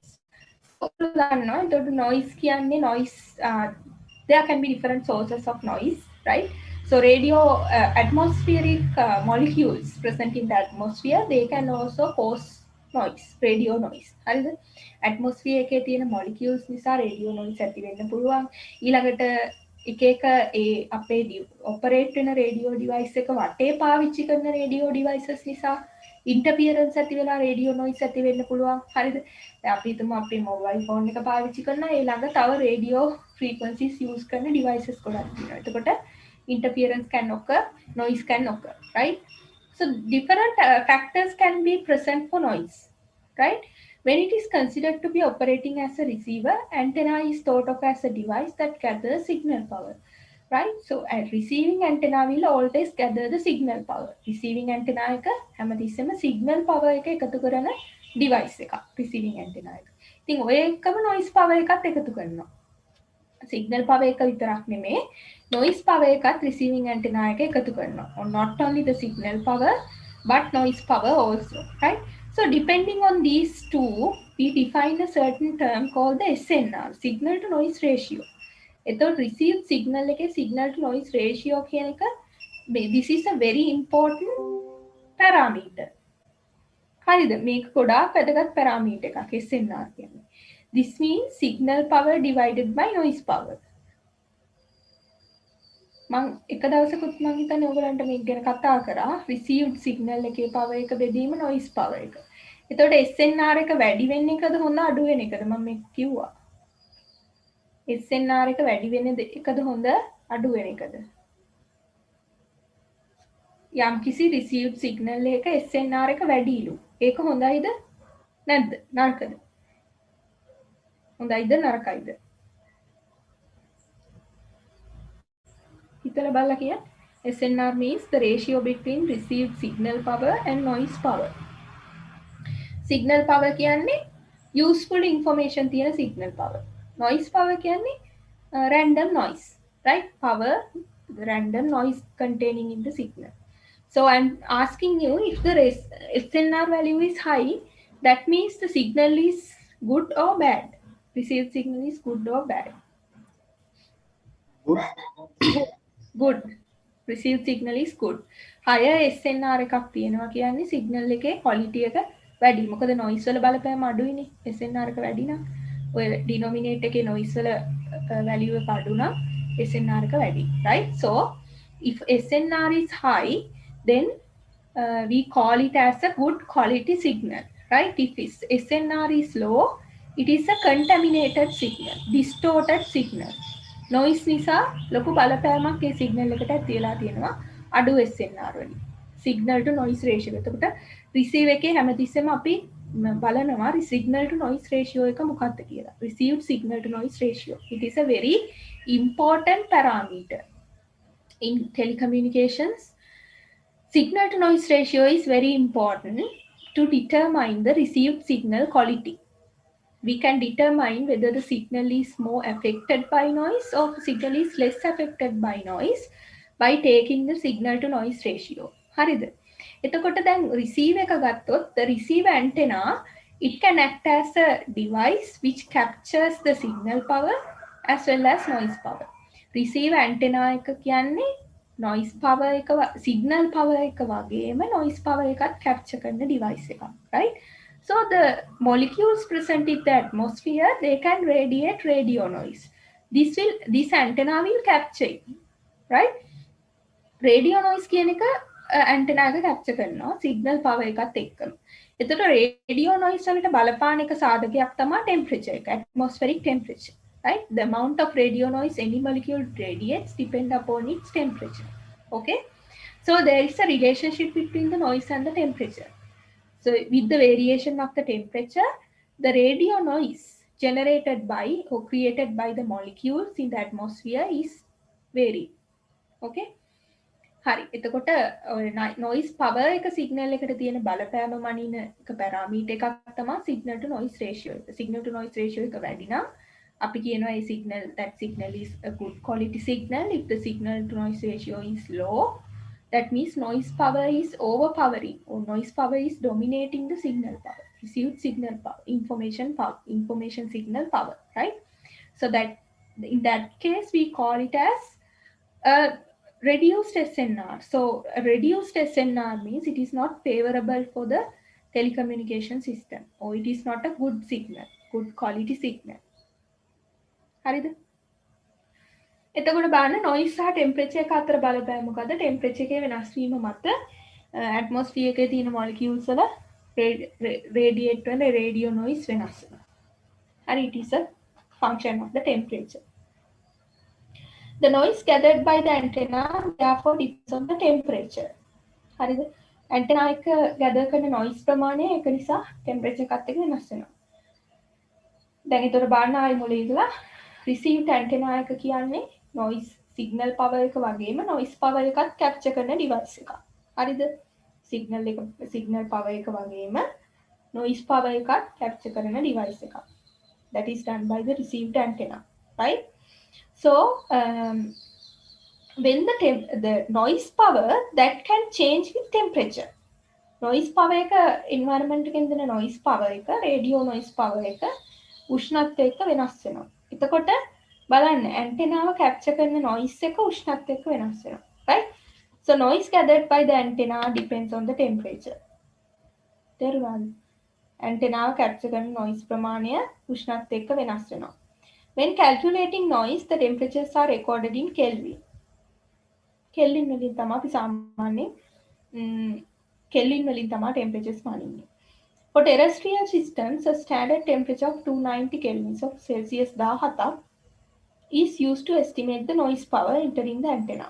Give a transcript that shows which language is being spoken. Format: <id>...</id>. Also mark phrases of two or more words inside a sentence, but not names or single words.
<en>So noise කියන්නේ noise there can be different sources of noise, right? So atmospheric molecules present in the atmosphere, they can also cause noise, radio noise.</en> <si>හරිද? atmosphere එකේ තියෙන molecules නිසා</si> <en>radio noise</en> <si>ඇති වෙන්න පුළුවන්. ඊළඟට එක එක ඒ අපේ ඔපරේට් වෙන</si> <en>radio device</en> <si>එක වටේ පාවිච්චි කරන</si> <en>radio devices</en> <si>නිසා ඉන්ටර්ෆියරන්ස් ඇති වෙලා</si> <en>radio noise</en> <si>ඇති වෙන්න පුළුවන්. හරිද? දැන් අපි හිතමු අපි</si> <en>mobile phone</en> <si>එක පාවිච්චි කරනවා ඒ ළඟ තව</si> <en>radio frequencies use</en> <si>කරන ඩිවයිසස් ගොඩක් තියෙනවා.</si> <en>එතකොට interference can occur, noise can occur, right? So different factors can be present for noise, right? When it is considered to be operating as a receiver, antenna is thought of as a device that gathers signal power, right? So a receiving antenna will always gather the signal power. Receiving antenna</en> <si>එක හැමතිස්සෙම</si> <en>signal power</en> <si>එක එකතු කරන device එකක්</si> <en>receiving antenna</en> <si>එක. ඉතින් ඔය එකම</si> <en>noise power</en> <si>එකත් එකතු කරනවා.</si> <en>signal power</en> <si>එක විතරක් නෙමෙයි</si> <en>noise power</en> <si>එකත්</si> <en>receiving antenna</en> <si>එක එකතු කරනවා.</si> <en>Or not only the signal power but noise power also, right? So depending on these two, we define a certain term called the SNR, signal to noise ratio. එතකොට received signal එකේ signal to noise ratio</en> <si>කියන එක</si> <en>this is a very important parameter.</en> <si>හරිද? මේක ගොඩාක් වැදගත් parameter එකක් SNR කියන්නේ.</si> <en>This means signal power divided by noise power.</en> <si>මම එක දවසකුත් මම හිතන්නේ ඔයගලන්ට මේක ගැන කතා කරා</si> <en>received signal</en> <si>එකේ power එක බෙදීම</si> <en>noise power</en> <si>එක. එතකොට SNR එක වැඩි වෙන එකද හොඳ අඩු වෙන එකද මම මේක කිව්වා. SNR එක වැඩි වෙන එකද හොඳ අඩු වෙන එකද? යම් කිසි</si> <en>received signal</en> <si>එක SNR එක වැඩිලු. ඒක හොඳයිද? නැද්ද? නරකද? හොඳයිද නරකයිද? හිතලා බලලා කියන්න.</si> <en>SNR means the ratio between received signal power and noise power. Signal power</en> <si>කියන්නේ</si> <en>useful information</en> <si>තියෙන</si> <en>signal power. Noise power කියන්නේ random noise, right? Power, random noise containing in the signal. So I'm asking you if the SNR value is high, that means the signal is good or bad. Received signal is good or bad. Good. Received signal is good. Higher SNR</en> <si>එකක් තියෙනවා කියන්නේ signal එකේ quality එක වැඩි. මොකද noise වල බලපෑම අඩුයිනේ. SNR එක වැඩි නම් ඔය denominator එකේ noise වල value එක අඩු නම් SNR එක වැඩි.</si> <en>Right? So if SNR is high, then we call it as a good quality signal. Right? If SNR is low, it is a contaminated signal, distorted signal.</en> <si>noise නිසා ලොකු බලපෑමක් ඒ සිග්නල් එකට ඇතිලා තියෙනවා අඩු SNR වලින්.</si> <en>signal to noise ratio.</en> <si>එතකොට receive එකේ හැමතිස්සෙම අපි බලනවා</si> <en>signal to noise ratio</en> <si>එක මොකක්ද කියලා.</si> <en>received signal to noise ratio. It is a very important parameter in telecommunications. Signal to noise ratio is very important to determine the received signal quality. We can determine whether the signal is more affected by noise or the signal is less affected by noise by taking the signal to noise ratio.</en> <si>හරිද? එතකොට දැන්</si> <en>receive එක ගත්තොත් the receive antenna it can act as a device which captures the signal power as well as noise power.</en> <si>receive antenna එක කියන්නේ</si> <en>noise power</en> <si>එක</si> <en>signal power</en> <si>එක වගේම</si> <en>noise power</en> <si>එකත් capture කරන device එකක්,</si> <en>right? So the molecules present in the atmosphere, they can radiate radio noise. This antenna will capture it, right? Radio noise</en> <si>කියන එක antenna එක capture කරනවා</si> <en>signal power</en> <si>එකත් එක්කම. එතකොට radio noise වලට බලපාන එක සාධකයක් තමයි temperature එක,</si> <en>atmospheric temperature, right? The amount of radio noise any molecule radiates depend upon its temperature. Okay? So there is a relationship between the noise and the temperature. So with the variation of the temperature, the radio noise generated by or created by the molecules in the atmosphere is varied.</en> <si>Okay? හරි. එතකොට</si> <en>noise power</en> <si>එක signal එකට තියෙන බලපෑම මනින එක parameter එකක් තමයි</si> <en>signal to noise ratio</en> <si>එක.</si> <en>Signal to noise ratio</en> <si>එක වැඩි නම් අපි කියනවා ඒ</si> <en>signal, that signal is a good quality signal. If the signal to noise ratio is low, that means noise power is overpowering or noise power is dominating the signal power, received signal power, information signal power, right? So that in that case we call it as a reduced SNR. So a reduced SNR means it is not favorable for the telecommunication system or it is not a good signal, good quality signal.</en> <si>හරිද? එතකොට බලන්න noise සහ temperature එක අතර බලපෑම මොකද්ද? temperature එකේ වෙනස් වීම මත atmosphere එකේ තියෙන molecules වල radiate වෙන</si> <en>radio noise</en> <si>වෙනස් වෙනවා. හරි,</si> <en>it is a function of the temperature. The noise gathered by the antenna therefore depends on the temperature.</en> <si>හරිද? antenna එක gather කරන noise ප්‍රමාණය ඒක නිසා temperature එකත් එක්ක වෙනස් වෙනවා. දැන් ඒතර බලන්න ආයි මුලින් ඉඳලා</si> <en>received antenna</en> <si>එක කියන්නේ</si> <en>noise signal power</en> <si>එක වගේම</si> <en>noise power</en> <si>එකත් capture කරන device එකක්. හරිද?</si> <en>signal power</en> <si>එක වගේම</si> <en>noise power</en> <si>එකත් capture කරන device එකක්.</si> <en>That is done by the received antenna, right? So when the noise power that can change with temperature. noise power</en> <si>එක environment එකෙන් දෙන</si> <en>noise power</en> <si>එක</si> <en>radio noise power</en> <si>එක උෂ්ණත්වය එක්ක වෙනස් වෙනවා. එතකොට බලන්න ඇන්ටෙනාව කැප්චර් කරන noise එක උෂ්ණත්වය එක්ක වෙනස් වෙනවා.</si> <en>right? So noise gathered by the antenna depends on the temperature.</en> <si>තේරුණාද? ඇන්ටෙනාව කැප්චර් කරන noise ප්‍රමාණය උෂ්ණත්වය එක්ක වෙනස් වෙනවා.</si> <en>When calculating noise, the temperatures are recorded in Kelvin.</en> <si>Kelvin වලින් තමයි අපි සාමාන්‍යයෙන් Kelvin වලින් තමයි temperatures මානින්නේ.</si> <en>For terrestrial systems, a standard temperature of 290 kelvins of Celsius 17ක් is used to estimate the noise power entering the antenna.</en>